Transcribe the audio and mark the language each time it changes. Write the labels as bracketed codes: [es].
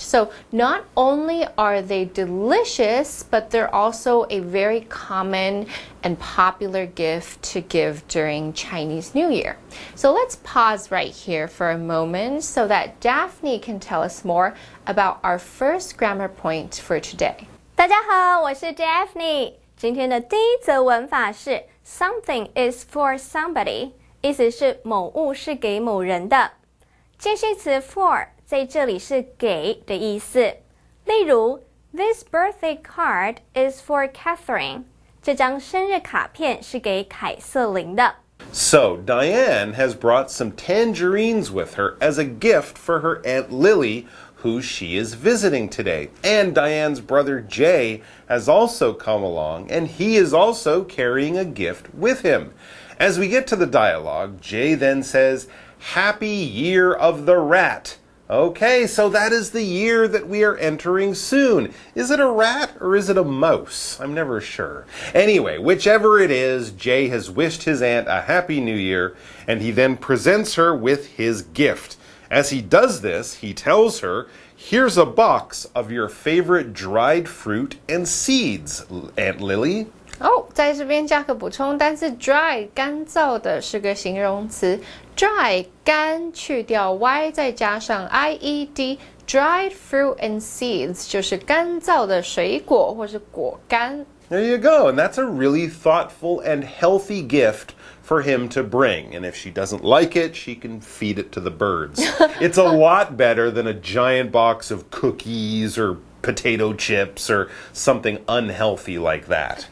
[en] So not only are they delicious, but they're also a very common and popular gift to give during Chinese New Year. So let's pause right here for a moment so that Daphne can tell us more about our first grammar point for today. [zh] 大家好，我是 Daphne。今天的第一则文法是 [en] Something is for somebody， [zh] 意思是某物是给某人的。介系词 for 在这里是给的意思。例如 [en] This birthday card is for Catherine， [zh] 这张生日卡片是给凯瑟琳的。 [en] So, Diane has brought some tangerines with her as a gift for her Aunt Lily, who she is visiting today. And Diane's brother Jay has also come along, and he is also carrying a gift with him. As we get to the dialogue, Jay then says, "Happy Year of the Rat." Okay, so that is the year that we are entering soon. Is it a rat or is it a mouse? I'm never sure. Anyway, whichever it is, Jay has wished his aunt a happy new year, and he then presents her with his gift. As he does this, he tells her, "Here's a box of your favorite dried fruit and seeds, Aunt Lily." [zh] 在这边加个补充单字 dry 干燥的是个形容词 dry 干去掉 y 再加上 ied [en] dried fruit and seeds [zh] 就是干燥的水果或是果干。 [en] There you go, and that's a really thoughtful and healthy gift for him to bring. And if she doesn't like it, she can feed it to the birds. It's a lot better than a giant box of cookies or potato chips or something unhealthy like that.